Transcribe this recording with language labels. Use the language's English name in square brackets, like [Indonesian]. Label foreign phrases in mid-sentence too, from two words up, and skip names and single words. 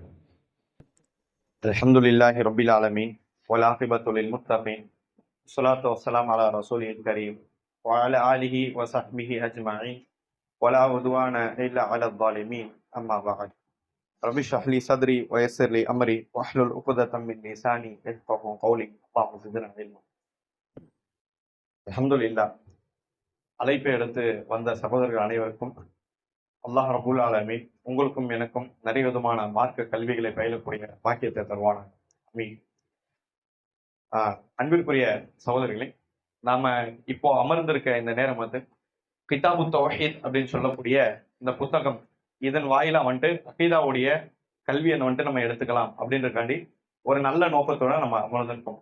[Arabic] الحمد لله رب العالمين والعاقبة للمتقين والصلاة والسلام على رسوله الكريم وعلى آله وصحبه أجمعين ولا عدوان إلا على الظالمين أما بعد. رب اشرح لي صدري ويسر لي أمري واحلل عقدة من لساني يفقهوا قولي. اللهم زدنا علما. [Tamil] அல்ஹம்துலில்லாஹ். அழைப்பை எடுத்து வந்த சகோதரர்கள் அனைவருக்கும் அல்லாஹ் [Arabic] رب العالمين [Tamil] உங்களுக்கும் எனக்கும் நிறைய விதமான மார்க்க கல்விகளை பயிலக்கூடிய பாக்கியத்தை தருவானாக. ஆமீன். அன்பிற்குரிய சகோதரிகளே, நாம இப்போ அமர்ந்திருக்க இந்த நேரம் கிதாபு தௌஹீத் அப்படின்னு சொல்லக்கூடிய இந்த புத்தகம், இதன் வாயிலா அகீதாவுடைய கல்வியை நம்ம எடுத்துக்கலாம் அப்படின்றக்காண்டி ஒரு நல்ல நோக்கத்தோட நம்ம அமர்ந்திருக்கோம்.